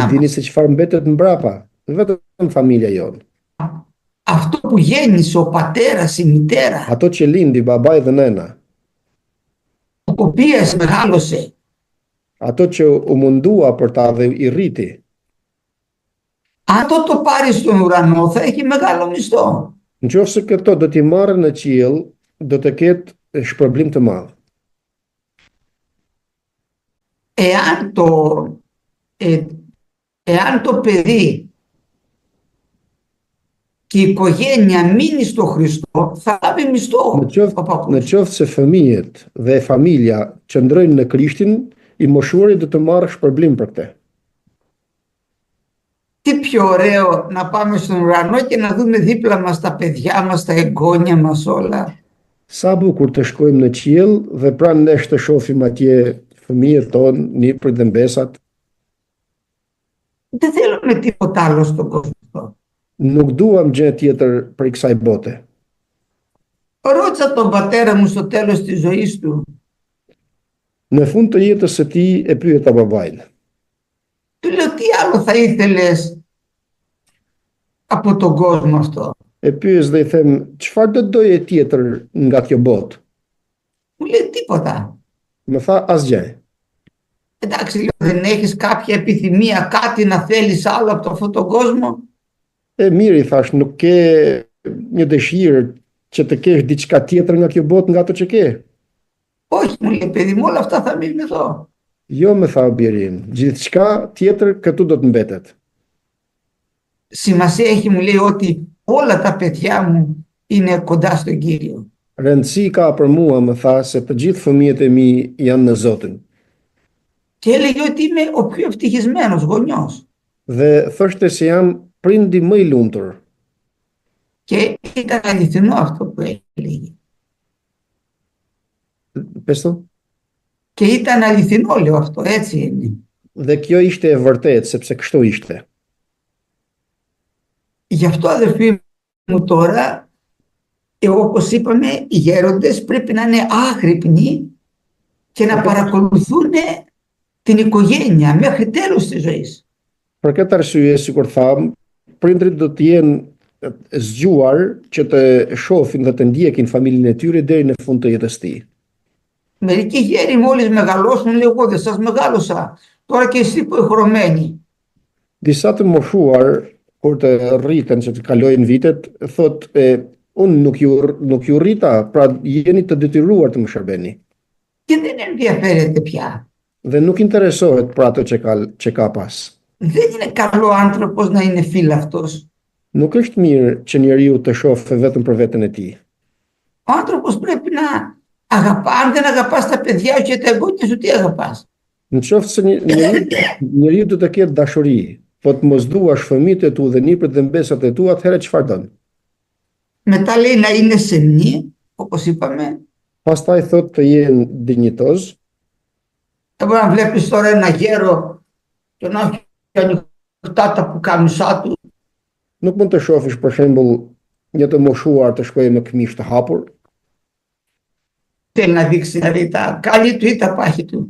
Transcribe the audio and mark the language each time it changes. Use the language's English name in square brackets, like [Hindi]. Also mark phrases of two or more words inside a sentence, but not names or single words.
[Albanian] E dini [Greek] μας. [Albanian] se çfarë mbetet mbrapa? Vetëm familja jonë. [Greek] Αυτό που γέννησε ο πατέρας, η μητέρα, [Albanian] Ato që lindi babai dhe nëna, [Greek] ο οποίος μεγάλωσε. [Albanian] ato që u mundua për ta dhe i rriti. [Greek] Αν το πάρει στον ουρανό θα έχει μεγάλο μισθό. [Albanian] Nëse këto do t'i marrë në qiell, do të ketë shpërblim të madh. [Greek] Εάν το παιδί και η οικογένεια μείνει στο Χριστό, θα λάβει μισθό ο [Albanian] Në [Greek] παππούς. [Albanian] qoftë se fëmijët dhe familja qëndrojnë në Krishtin, i moshuari do të marrë shpërblim për këtë. [Greek] Τι πιο ωραίο να πάμε στον ουρανό και να δούμε δίπλα μας τα παιδιά μας, τα εγγόνια μας όλα. [Albanian] Sa bukur të shkojmë në qiell dhe pranë nesh të shohim atje fëmijët tonë, nipërit dhe mbesat. [Greek] Δεν θέλουμε τίποτα άλλο στον κόσμο αυτό. [Albanian] Nuk duam gjë tjetër për kësaj bote. [Greek] Ρώτησα τον πατέρα μου στο τέλος της ζωής του. [Albanian] Në fund të jetës së tij e pyeta babain. [Greek] Του λέω τι άλλο θα ήθελες από τον κόσμο αυτό. [Albanian] E pyes dhe i them, çfarë do doje tjetër nga kjo botë? [Greek] Μου λέει τίποτα. [Albanian] Më tha asgjë. [Greek] Εντάξει, λέω, δεν έχεις κάποια επιθυμία, κάτι να θέλεις άλλο από αυτόν τον κόσμο. [Albanian] E mirë, i thash, nuk ke një dëshirë që të kesh diçka tjetër nga kjo botë nga ato që ke? [Greek] Όχι, μου λέει, παιδί μου, όλα αυτά θα μείνουν εδώ. [Albanian] Jo, më tha birin, gjithçka tjetër këtu do të mbetet. [Greek] Σημασία έχει, μου λέει, ότι όλα τα παιδιά μου είναι κοντά στον Κύριο. [Albanian] Rëndësi ka për mua, më tha, se të gjithë fëmijët e mi janë në Zotin. [Greek] Και έλεγε ότι είμαι ο πιο ευτυχισμένος γονιός. [Albanian] Dhe thoshte se jam prindi më i lumtur. [Greek] Και ήταν αληθινό αυτό που έλεγε. [Albanian] Pes thon? [Greek] Και ήταν αληθινό, λέω αυτό, έτσι είναι. [Albanian] Dhe kjo ishte e vërtet, sepse kështu ishte. [Greek] Γι' αυτό, αδερφοί μου, τώρα, όπως είπαμε, οι γέροντες πρέπει να είναι άγρυπνοι και να παρακολουθούν την οικογένεια μέχρι τέλους της ζωής. [Albanian] Për këtë arsye, sikur tham, prindrit do të jenë zgjuar që të shohin dhe të ndjekin familjen e tyre deri në fund të jetës së tij. [Greek] Μερικοί γέροι μόλις μεγαλώσουν, λέει, εγώ δεν σας μεγάλωσα, τώρα και εσείς που χρεωμένοι. [Albanian] Disa të moshuar, kur të rriten që të kalojnë vitet, thotë, unë nuk ju rrita, pra jeni të detyruar të më shërbeni. [Greek] Και δεν ενδιαφέρεται πια. [Albanian] Dhe nuk interesohet për ato që ka pas. [Greek] Δεν είναι καλό άνθρωπος να είναι φίλαυτος. [Albanian] Nuk është mirë që njeriu të shohë vetëm për veten e tij. [Greek] Ο άνθρωπος πρέπει να αγαπά. Αν δεν αγαπάς τα παιδιά σου και τα εγγόνια σου, τι αγαπάς? [Albanian] Në qoftë se njeriu do të ketë dashuri, po të mos duash fëmijët e tu dhe nipërt dhe mbesat e tu, atëherë çfarë don? [Greek] Μετά λέει να είναι σεμνοί, όπως είπαμε. [Albanian] Pastaj thotë të jenë dinjitoz. [Greek] Δεν μπορεί να βλέπεις τώρα ένα γέρο και να έχει ανοιχτά τα πουκάμισά του. [Albanian] Nuk mund të shofish për shembull një të moshuar të shkojë me këmishë të hapur. [Greek] Θέλει να δείξει δηλαδή τα κάλλη του ή τα πάχη του.